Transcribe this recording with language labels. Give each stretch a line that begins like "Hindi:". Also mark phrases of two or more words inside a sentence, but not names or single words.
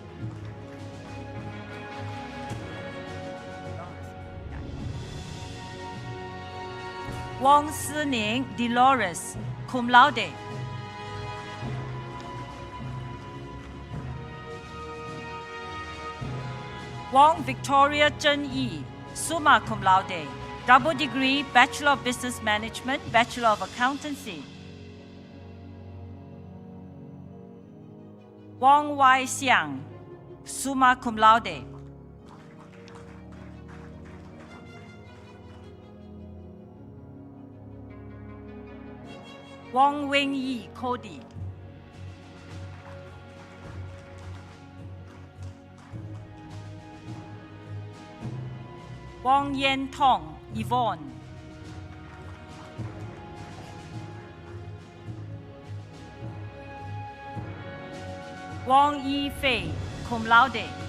English: Wong Si Ning, Dolores, cum laude. Wong Victoria Chen Yi, summa cum laude. Double degree, Bachelor of Business Management, Bachelor of Accountancy. Wong Wai Xiang, summa cum laude. Wong Wing Yi, Cody. Wong Yen Tong, Yvonne. Wong Yi Fei, cum laude.